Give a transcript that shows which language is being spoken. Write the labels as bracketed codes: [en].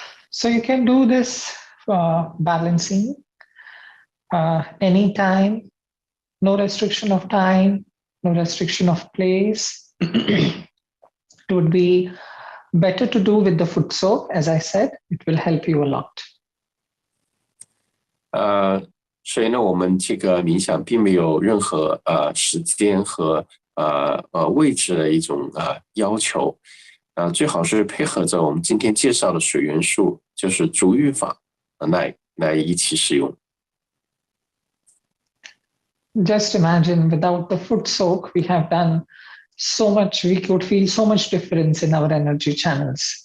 [en] So you can do this balancing anytime, no restriction of time, no restriction of place. It would be better to do with the foot soak, as I said, it will help you a lot. [zh] 所以呢，我们这个冥想并没有任何时间和位置的一种要求，最好是配合着我们今天介绍的水元素，就是足浴法来一起使用。 [en] Just imagine without the foot soak, we have done so much, we could feel so much difference in our energy channels.